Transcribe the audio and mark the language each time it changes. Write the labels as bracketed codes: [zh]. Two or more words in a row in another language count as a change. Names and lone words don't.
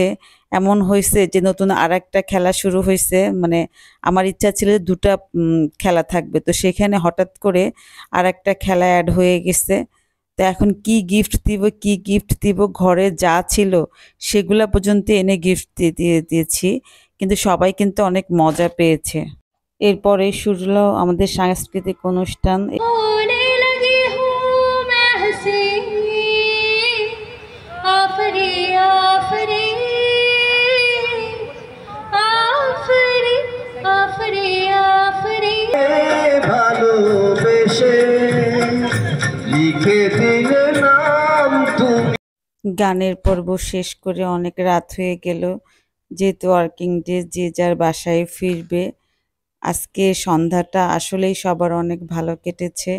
[bn] এমন হয়েছে যে নতুন আরেকটা খেলা শুরু হয়েছে, মানে আমার ইচ্ছা ছিল যে দুটা খেলা থাকবে, তো সেখানে হঠাৎ করে আরেকটা খেলা অ্যাড হয়ে গেছে। তো এখন কি গিফট দিব, কি গিফট দিব, ঘরে যা ছিল সেগুলা পর্যন্ত এনে গিফট দিয়ে দিয়েছি। কিন্তু সবাই কিন্তু অনেক মজা পেয়েছে। এরপরে শুরু হলো আমাদের সাংস্কৃতিক অনুষ্ঠান। [hi] होने लगी हूँ मैं हंसी आफरी आफरी आफरी आफरी आफरी [bn] ভালোবেসে লিখে দিলে নাম তুমি। গানের পর্ব শেষ করে অনেক রাত হয়ে গেল। যেহেতু ওয়ার্কিং ডে, যে যার বাসায় ফিরবে। আজকে সন্ধ্যাটা আসলেই সবার অনেক ভালো কেটেছে।